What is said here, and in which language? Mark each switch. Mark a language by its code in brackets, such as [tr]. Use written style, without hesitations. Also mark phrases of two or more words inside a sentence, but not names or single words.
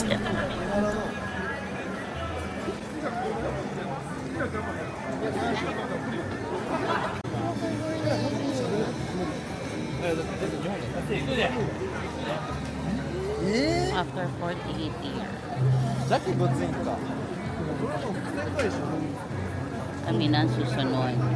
[tl] Yan. [en] After 48 years. [ja] ジャケごついんか。 [tl] Kami na ang susunod.